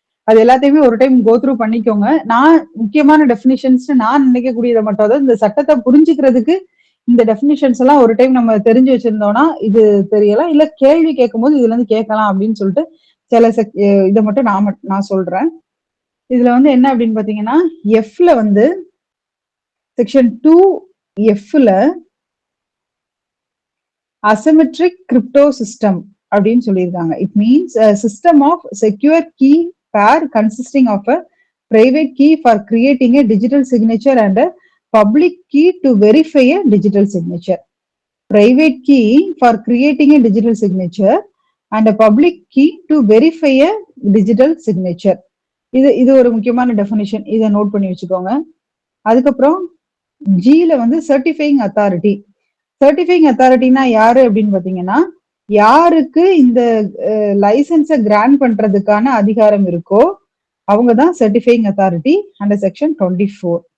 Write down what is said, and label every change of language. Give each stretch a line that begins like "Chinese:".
Tamil: அது எல்லாத்தையுமே ஒரு டைம் கோ த்ரூ பண்ணிக்கோங்க. நான் முக்கியமான டெஃபினிஷன்ஸ் நான் நினைக்கக்கூடியதை மட்டும், அதாவது இந்த சட்டத்தை புரிஞ்சுக்கிறதுக்கு இந்த டெஃபினிஷன்ஸ் எல்லாம் ஒரு டைம் நம்ம தெரிஞ்சு வச்சிருந்தோம்னா இது தெரியலாம், இல்ல கேள்வி கேட்கும் போது இதுல இருந்து கேட்கலாம் அப்படின்னு சொல்லிட்டு சில இதை மட்டும் நான் சொல்றேன். இதுல வந்து என்ன அப்படின்னு பாத்தீங்கன்னா, எஃப்ல வந்து செக்ஷன் 2Fல அசிமெட்ரிக் கிரிப்டோ சிஸ்டம் அப்படின்னு சொல்லியிருக்காங்க.
English: It means system of secure key pair consisting of a private key for creating a digital signature and a public key to verify a digital signature. Private key for creating a digital signature and a public key to verify a digital signature.
Tamil: இது ஒரு முக்கியமான definition, இதை note பண்ணி வச்சுக்கோங்க. அதுக்கப்புறம் ஜில வந்து certifying authority. Certifying அத்தாரிட்டினா யாரு அப்படின்னு பாத்தீங்கன்னா, யாருக்கு இந்த லைசன்ஸை கிராண்ட் பண்றதுக்கான அதிகாரம் இருக்கோ அவங்க தான் சர்டிஃபைங் அத்தாரிட்டி அண்டர் செக்ஷன் 24.